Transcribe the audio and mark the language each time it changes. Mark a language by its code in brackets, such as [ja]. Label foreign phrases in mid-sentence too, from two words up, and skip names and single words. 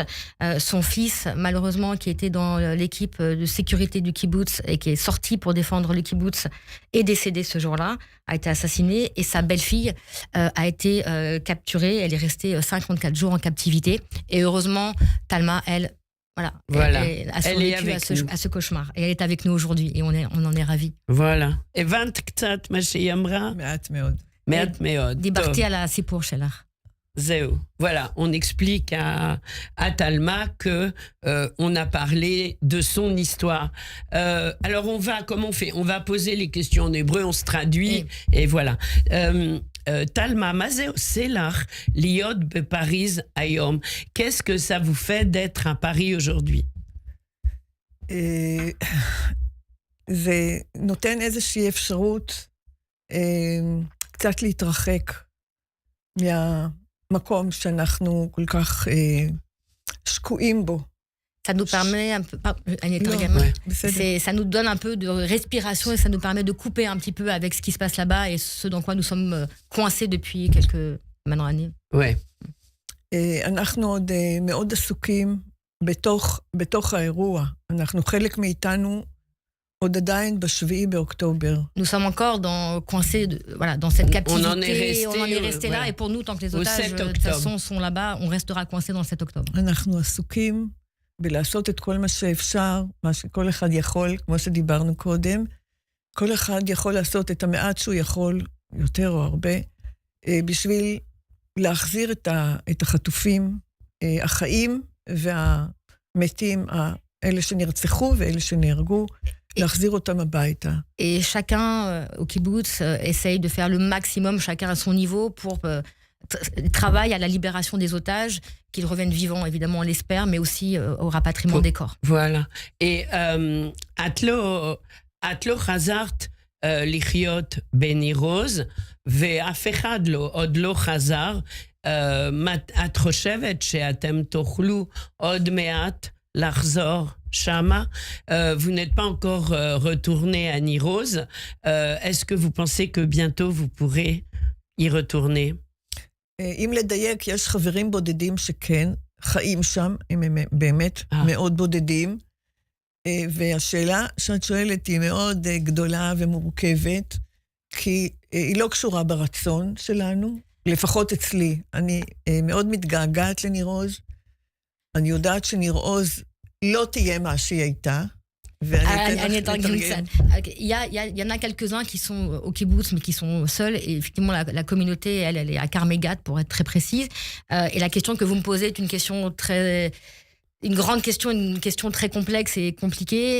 [fr] Son fils malheureusement qui était dans l'équipe de sécurité du kibbutz et qui est sorti pour défendre le kibbutz est décédé ce jour-là, a été assassiné et sa belle-fille a été capturée. Elle est restée 54 jours en captivité et heureusement Talma elle a survécu à ce cauchemar et elle est avec nous aujourd'hui et on en est ravis. Voilà. [he] הבנת קצת מה שהיא אמרה? מעט מאוד. מעט מאוד. דיברתי על הסיפור שלך. [fr] Zéo. Voilà, on explique à Talma que on a parlé de son histoire. Alors comment on fait ? On va poser les questions en hébreu, on se traduit et voilà. Talma, [he] מה זה עושה לך להיות בפריז היום? [fr] Qu'est-ce que ça vous fait d'être à Paris aujourd'hui? [he] זה נותן איזושהי אפשרות קצת להתרחק מהמקום שאנחנו כל כך שקועים בו. [fr] Ça nous permet un peu, ça nous donne un peu de respiration et ça nous permet de couper un petit peu avec ce qui se passe là-bas et ce dans quoi nous sommes coincés depuis quelques années. Ouais. [he] אנחנו עוד מאוד עסוקים בתוך האירוע. אנחנו חלק מאיתנו עוד עדיין ב7 באוקטובר. [fr] Nous sommes encore coincés dans cette captivité. On en est resté là et pour nous tant que les otages de toute façon sont là-bas, on restera coincés dans le 7 octobre. [he] אנחנו עסוקים בלעשות את כל מה שאפשר, מה שכל אחד יכול, כמו שדיברנו קודם. כל אחד יכול לעשות את המעט שהוא יכול, יותר או הרבה, בשביל להחזיר את החטופים, החיים והמתים, אלה שנרצחו ואלה שנהרגו, להחזיר אותם הביתה. [fr] Et chacun au kibbutz essaye de faire le maximum, chacun à son niveau, pour travaille à la libération des otages, qu'ils reviennent vivants, évidemment, on l'espère, mais aussi au rapatriement des corps. Voilà. [he] Et את לא חזרת לחיות בניר-עוז, ואף אחד עוד לא חזר. את חושבת שאתם תוכלו עוד מעט לחזור שמה? [fr] Vous n'êtes pas encore retourné à Nir-Oz. Est-ce que vous pensez que bientôt vous pourrez y retourner? [he] אם לדייק, יש חברים בודדים שכן, חיים שם, הם באמת מאוד בודדים, והשאלה שאת שואלת היא מאוד גדולה ומורכבת, כי היא לא קשורה ברצון שלנו, לפחות אצלי. אני מאוד מתגעגעת לניר-עוז, אני יודעת שניר-עוז לא תהיה מה שהיא הייתה, [fr] Il y en a quelques-uns qui sont au kibbutz mais qui sont seuls et effectivement la communauté elle est à Karmegat pour être très précise et la question que vous me posez est une question très une grande question, une question très complexe et compliquée.